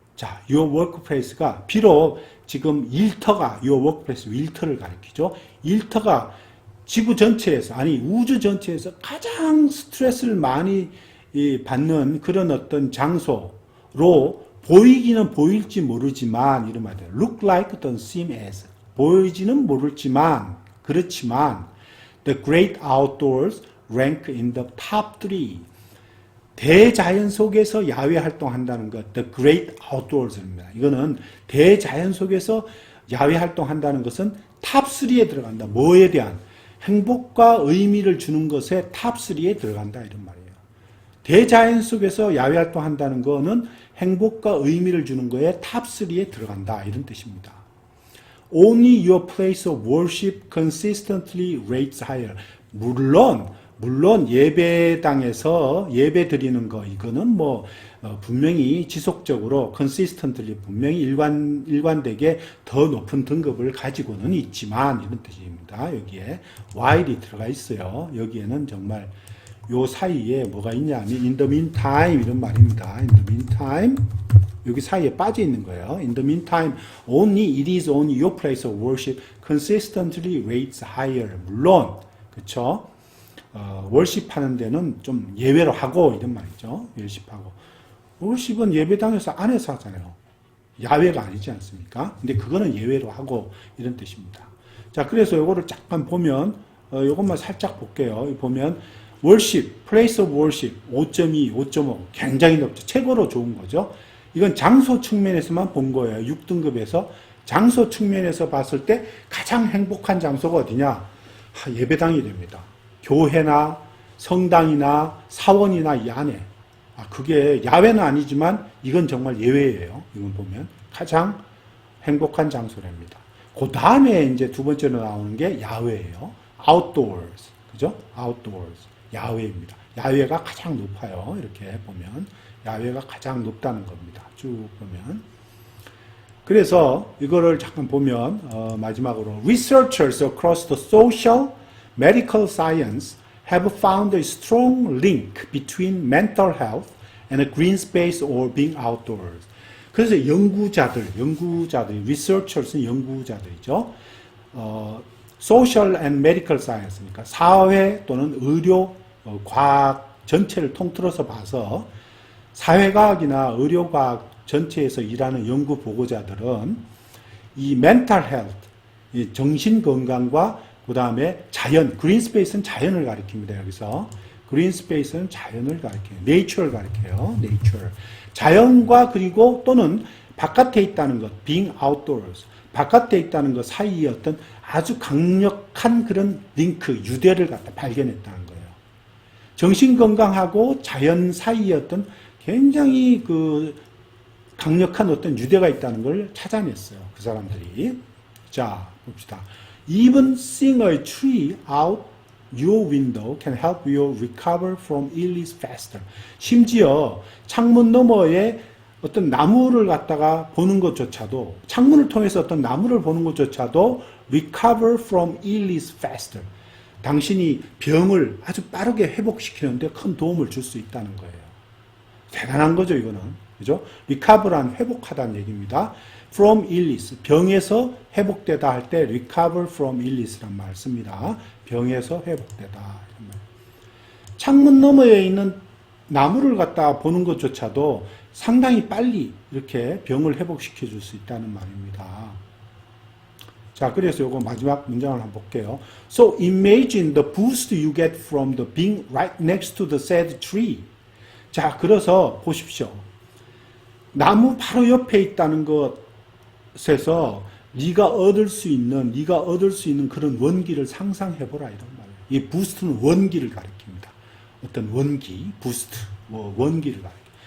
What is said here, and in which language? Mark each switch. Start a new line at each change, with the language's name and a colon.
Korean: 자,
English: your workplace
Korean: 가 비록 지금 일터가 your workplace 일터를 가리키죠. 일터가 지구 전체에서 아니 우주 전체에서 가장 스트레스를 많이 받는 그런 어떤 장소로 보이기는 보일지 모르지만 이런 말이에요. look like 또는 seem as 보이지는 모르지만 그렇지만
English: the great outdoors rank in the top 3
Korean: 대자연 속에서 야외 활동한다는 것
English: the great outdoors
Korean: 입니다. 이거는 대자연 속에서 야외 활동한다는 것은 탑 3에 들어간다. 뭐에 대한 행복과 의미를 주는 것에 탑 3에 들어간다 이런 말이에요. 대자연 속에서 야외 활동한다는 것은 행복과 의미를 주는 거에 탑 3에 들어간다 이런 뜻입니다.
English: Only your place of worship consistently rates higher.
Korean: 물론 예배당에서 예배 드리는 거 이거는 뭐 분명히 지속적으로 consistently 분명히 일관되게 더 높은 등급을 가지고는 있지만 이런 뜻입니다. 여기에 while이 들어가 있어요. 여기에는 정말 요 사이에 뭐가 있냐면
English: in the meantime
Korean: 이런 말입니다.
English: in the meantime
Korean: 여기 사이에 빠져 있는 거예요.
English: In the meantime, it is only your place of worship consistently rates higher.
Korean: 물론, 그쵸? 월십 하는 데는 좀 예외로 하고, 이런 말이죠. 월십하고. 월십은 예배당에서 안에서 하잖아요. 야외가 아니지 않습니까? 근데 그거는 예외로 하고, 이런 뜻입니다. 자, 그래서 요거를 잠깐 보면, 요것만 살짝 볼게요. 보면, 월십, place of worship 5.2, 5.5 굉장히 높죠. 최고로 좋은 거죠. 이건 장소 측면에서만 본 거예요. 6등급에서. 장소 측면에서 봤을 때 가장 행복한 장소가 어디냐? 예배당이 됩니다. 교회나 성당이나 사원이나 이 안에. 그게 야외는 아니지만 이건 정말 예외예요. 이건 보면. 가장 행복한 장소랍니다. 그 다음에 이제 두 번째로 나오는 게 야외예요. outdoors. 그죠? outdoors. 야외입니다. 야외가 가장 높아요. 이렇게 보면. 야외가 가장 높다는 겁니다. 쭉 보면. 그래서 이거를 잠깐 보면 마지막으로
English: Researchers across the social, medical science have found a strong link between mental health and a green space or being outdoors.
Korean: 그래서 연구자들, researchers는 연구자들이죠.
English: social and medical science
Korean: 니까 사회 또는 의료, 과학 전체를 통틀어서 봐서 사회과학이나 의료과학 전체에서 일하는 연구 보고자들은 이 mental health, 이 정신건강과 그 다음에 자연, green space는 자연을 가리킵니다. 여기서 green space는 자연을 가리켜요. nature를 가리켜요. nature. 자연과 그리고 또는 바깥에 있다는 것,
English: being outdoors.
Korean: 바깥에 있다는 것 사이에 어떤 아주 강력한 그런 링크, 유대를 갖다 발견했다는 거예요. 정신건강하고 자연 사이에 어떤 굉장히 그 강력한 어떤 유대가 있다는 걸 찾아냈어요. 그 사람들이. 자, 봅시다.
English: Even seeing a tree out your window can help you recover from illness faster.
Korean: 심지어 창문 너머에 어떤 나무를 갖다가 보는 것조차도, 창문을 통해서 어떤 나무를 보는 것조차도
English: recover from illness faster.
Korean: 당신이 병을 아주 빠르게 회복시키는데 큰 도움을 줄 수 있다는 거예요. 대단한 거죠, 이거는. 그죠? recover란 회복하다는 얘기입니다. from illness, 병에서 회복되다 할 때
English: recover from illness
Korean: 란 말을 씁니다. 병에서 회복되다. 창문 너머에 있는 나무를 갖다 보는 것조차도 상당히 빨리 이렇게 병을 회복시켜 줄 수 있다는 말입니다. 자, 그래서 요거 마지막 문장을 한번 볼게요.
English: So imagine the boost you get from the being right next to the said tree.
Korean: 자, 그래서 보십시오. 나무 바로 옆에 있다는 것에서 네가 얻을 수 있는 그런 원기를 상상해 보라 이런 말이에요. 이 부스트는 원기를 가리킵니다. 어떤 원기, 부스트, 원기를 가리킵니다.